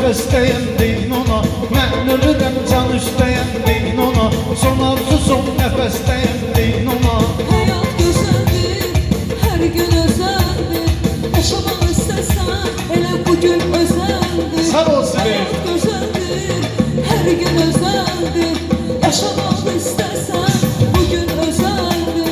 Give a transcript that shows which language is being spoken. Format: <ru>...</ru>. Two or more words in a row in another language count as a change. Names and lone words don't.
<az>istəyən deyin ona. Mən ölürəm can istəyən deyin ona. Son arzu son nəfəs deyən deyin ona.</az> <tr>Hayat güzeldir, her gün özeldir. Yaşamak istesen, hele bugün özeldir. Sağ ol Sibel. Hayat güzeldir, her gün özeldir. Yaşamak istesen, bugün özeldir.</tr>